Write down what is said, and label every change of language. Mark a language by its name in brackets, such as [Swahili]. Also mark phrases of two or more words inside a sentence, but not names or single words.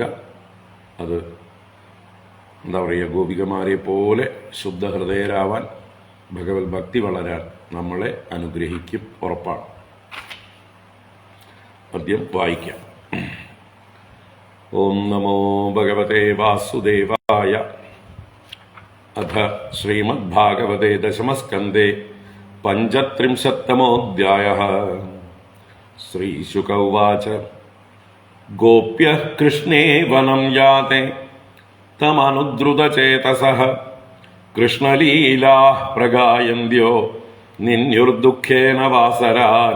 [Malayalam] അത് എന്താ പറയുക, ഗോപികമാരെ പോലെ ശുദ്ധഹൃദയരാവാൻ, ഭഗവത് ഭക്തി വളരാൻ നമ്മളെ അനുഗ്രഹിക്കും, ഉറപ്പാണ്. പദ്യം വായിക്കാം. [Sanskrit] ഓം നമോ ഭഗവതേ വാസുദേവായ. अथ श्रीमद्भागवते दशमस्कन्धे पञ्चत्रिंशत्तमोऽध्यायः। श्रीशुक उवाच। गोप्यः कृष्णे वनं याते तमनुद्रुतचेतसः कृष्णलीलाः प्रगायन्त्यो निन्युर्दुःखेन वासरान्।